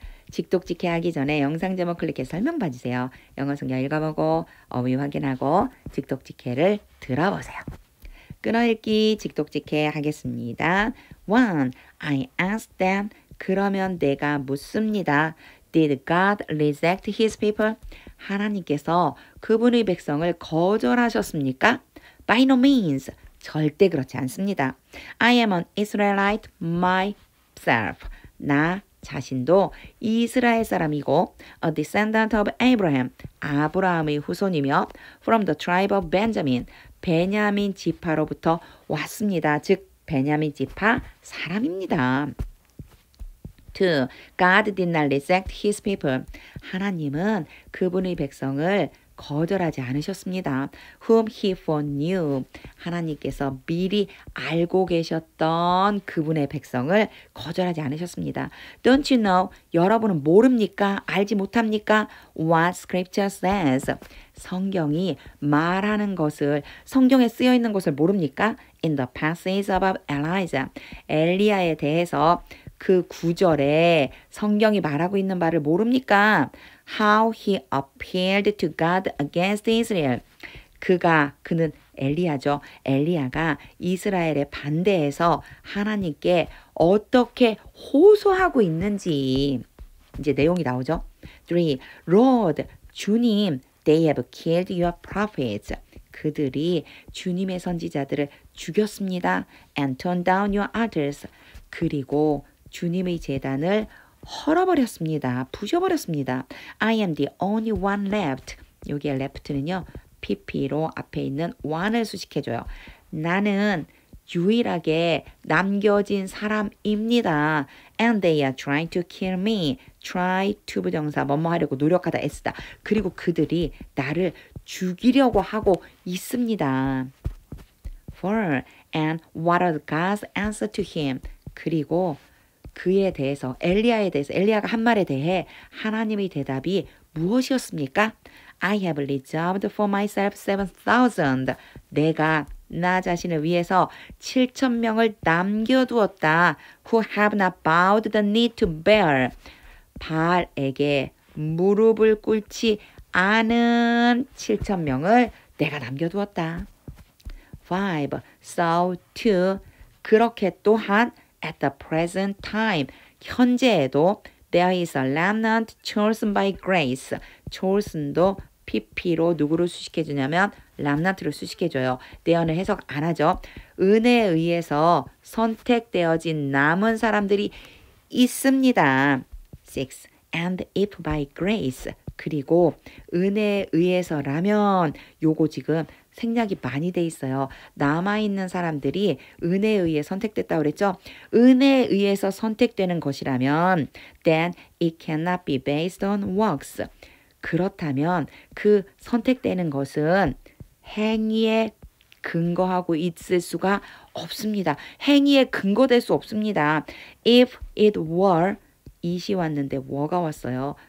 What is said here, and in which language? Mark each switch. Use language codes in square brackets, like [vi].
[ko] 직독직해 하기 전에 영상 제목 클릭해서 설명 봐주세요. 영어 성경 읽어보고 어휘 확인하고 직독직해를 들어보세요. 끊어읽기 직독직해 하겠습니다. 1. [en] I asked them [ko] 그러면 내가 묻습니다. [en] Did God reject his people? [ko] 하나님께서 그분의 백성을 거절하셨습니까? [en] By no means. [ko] 절대 그렇지 않습니다. [en] I am an Israelite myself. [ko] 나 자신도 이스라엘 사람이고 [en] a descendant of Abraham. [ko] 아브라함의 후손이며 [en] from the tribe of Benjamin. [ko] 베냐민 지파로부터 왔습니다. 즉 베냐민 지파 사람입니다. 2. [en] God did not reject his people. [ko] 하나님은 그분의 백성을 거절하지 않으셨습니다. [en] Whom he foreknew. [ko] 하나님께서 미리 알고 계셨던 그분의 백성을 거절하지 않으셨습니다. [en] Don't you know? [ko] 여러분은 모릅니까? 알지 못합니까? [en] What scripture says. [ko] 성경이 말하는 것을 성경에 쓰여 있는 것을 모릅니까? [en] In the passage about Elijah. [ko] 엘리야에 대해서 그 구절에 성경이 말하고 있는 바를 모릅니까? [en] How he appealed to God against Israel. [ko] 그는 엘리야죠. 엘리야가 이스라엘에 반대해서 하나님께 어떻게 호소하고 있는지 이제 내용이 나오죠. 3. [en] Lord, 주님, they have killed your prophets. [ko] 그들이 주님의 선지자들을 죽였습니다. [en] And torn down your altars. [ko] 그리고 주님의 제단을 헐어버렸습니다. 부셔버렸습니다. [en] I am the only one left. [ko] 여기에 left는요. pp로 앞에 있는 one을 수식해줘요. 나는 유일하게 남겨진 사람입니다. [en] And they are trying to kill me. [ko] try to 부정사 뭐뭐 하려고 노력하다 애쓰다. 그리고 그들이 나를 죽이려고 하고 있습니다. 4. [en] And what are God's answer to him? [ko] 그리고 그에 대해서 엘리야가 한 말에 대해 하나님의 대답이 무엇이었습니까? [en] I have reserved for myself 7,000. [ko] 내가 나 자신을 위해서 7,000명을 남겨두었다. [en] Who have not bowed the knee to Baal. [ko] 바알에게 무릎을 꿇지 않은 7,000명을 내가 남겨두었다. [en] 5. So too. [ko] 그렇게 또한 [en] at the present time. [ko] 현재에도 [en] there is a remnant chosen by grace. [ko] chosen도 pp로 누구를 수식해주냐면 remnant를 수식해줘요. there는 해석 안 하죠. 은혜에 의해서 선택되어진 남은 사람들이 있습니다. [en] 6. And if by grace. [ko] 그리고 은혜에 의해서라면 요거 지금 생략이 많이 돼 있어요. 남아있는 사람들이 은혜에 의해 선택됐다고 그랬죠? 은혜에 의해서 선택되는 것이라면 [en] then it cannot be based on works. [ko] 그렇다면 그 선택되는 것은 행위에 근거하고 있을 수가 없습니다. 행위에 근거될 수 없습니다. [en] If it were, [ko] it이 왔는데 were가 왔어요.